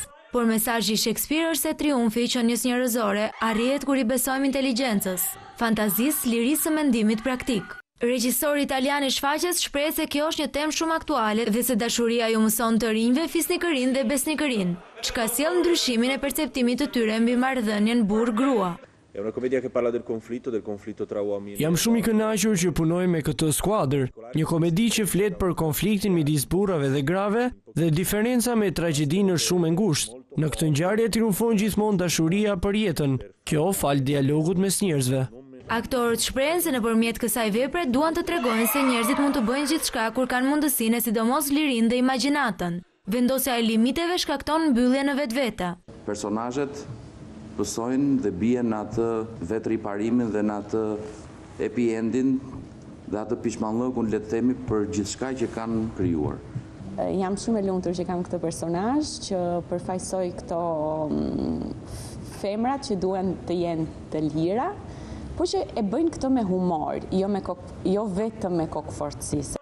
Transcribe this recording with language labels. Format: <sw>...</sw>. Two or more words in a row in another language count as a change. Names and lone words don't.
<sq>Por mesazhi i Shakespeare është se triumfi i qenies njerëzore arrihet kur i besojmë inteligjencës, fantazisë, lirisë së mendimit praktik. Regjisori italian i shfaqjes shpreh se kjo është një temë shumë aktuale dhe se dashuria ju mëson të rinjve fisnikërinë dhe besnikërinë, çka sjell ndryshimin e perceptimit të tyre mbi marrëdhënien burr-grua.</sq> <it>È una commedia che parla del conflitto tra uomini.</it> <sq>Jam shumë i kënaqur që punoj me këtë skuadër, një komedi që flet për konfliktin midis burrave dhe grave dhe diferenca me tragjedinë është shumë e ngushtë. Në këtë ngjarje triumfon gjithmonë dashuria për jetën, kjo fal dialogut mes njerëzve. Aktorët shprehen se nëpërmjet kësaj vepre duan të tregojnë se njerëzit mund të bëjnë gjithçka kur kanë mundësinë e sidomos lirinë dhe imagjinatën. Vendosja e limiteve shkakton mbyllje në vetvete. Personazhet pësojnë dhe bien në atë vetriparimin dhe në atë</sq> <en>happy ending</en> <sq>dhe atë pishmallëkun le të themi për gjithçka që kanë krijuar. Jam shumë e lumtur që kam këtë personazh që përfaqësoj këto femrat që duan të jenë të lira, por që e bëjnë këto me humor, jo vetëm me kokë fortësisë.</sq>